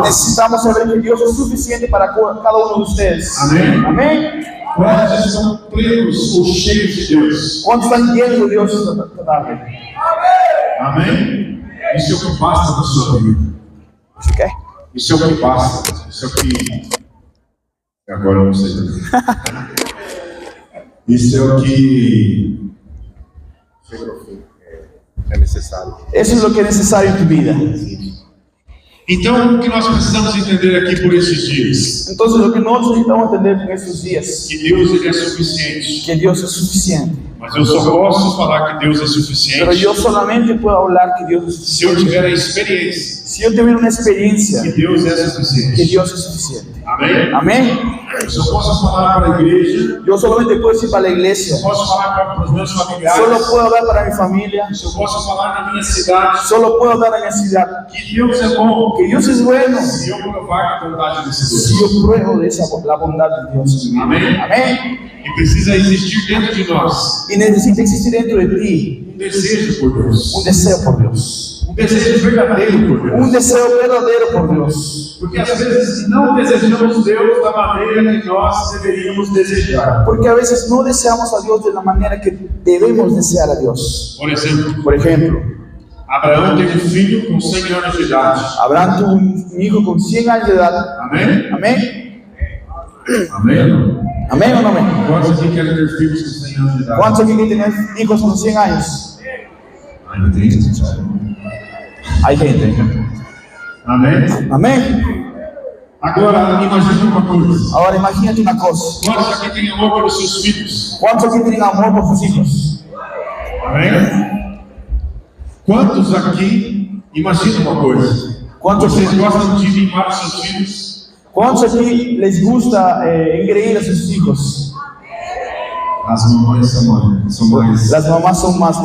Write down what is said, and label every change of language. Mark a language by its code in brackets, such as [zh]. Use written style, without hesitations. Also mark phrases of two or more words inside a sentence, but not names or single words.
[es] necesitamos saber que Dios es suficiente para cada uno de ustedes. Amén. Amén. [pt] Quantos estão plenos ou cheios de Deus? [es] ¿Cuántos están llenos de Dios esta tarde? [pt] Amém? Isso é o que basta na sua vida. [es] ¿Eso qué? [pt] Isso é o que basta. Isso é o que... Agora eu não sei. Isso é o que é necessário. [es] Eso es lo que es necesario en tu vida. [pt] Então, o que nós precisamos entender aqui por esses dias? [es] Entonces, lo que nosotros necesitamos entender en estos días, [pt] Que Deus ele é suficiente. [es] que Dios es suficiente. [pt] Mas eu só posso falar que Deus é [es] Pero [pt] suficiente [es] yo solamente puedo hablar que Dios es [pt] se eu [es] suficiente. [pt] tiver a experiência [es] Si yo tuviera una experiencia [pt] que Deus é [es] que [pt] suficiente. [es] Dios es suficiente. [pt] Amém? [es] Amén. [pt] Eu só posso falar para a igreja, [es] Yo solamente puedo decir para la iglesia, [pt] eu posso falar para os meus familiares, [es] solo puedo hablar para mi familia, [pt] eu posso falar na minha cidade [es] solo puedo hablar en mi ciudad, [pt] que Deus é bom, [es] que Dios es bueno, [pt] se eu provar a bondade desse [es] si [pt] Deus. [es] yo pruebo de la bondad de Dios. [pt] Amém? [es] Amén. [pt] E precisa existir dentro de nós [es] Y necesita existir dentro de ti [pt] desejo por Deus, [es] un deseo por Dios, [pt] desejo verdadeiro por Deus. [es] un deseo verdadero por Dios. [pt] Porque às vezes não desejamos Deus da maneira que nós deveríamos desejar. [es] Porque a veces no deseamos a Dios de la manera que debemos desear a Dios. [pt] Por exemplo, [es] Por ejemplo, [pt] Abraão teve um filho com 100 anos de idade. [es] Abraham tuvo un hijo con 100 años de edad. [pt] Amém? [es] Amén. [pt] Amém? [es] Amén o no amén. [pt] Quantos aqui querem ter filhos com 100 anos de idade? [es] ¿Cuántos aquí tienen hijos con 100 años? [pt] Ainda tem gente. [es] Hay gente. [pt] Amém? [es] Amén. [pt] Agora, imagine uma coisa. [es] Ahora imagínate una cosa. [pt] Quantos aqui têm amor pelos seus filhos? [es] ¿Cuántos aquí tienen amor por sus hijos? [pt] Amém? Quantos aqui, imagina uma coisa. [es] ¿Cuántos, [pt] Vocês gostam de mimar os seus filhos? [es] ¿Cuántos aquí les gusta engreír a sus hijos? [pt] As mamães são mais [es] Las mamás son más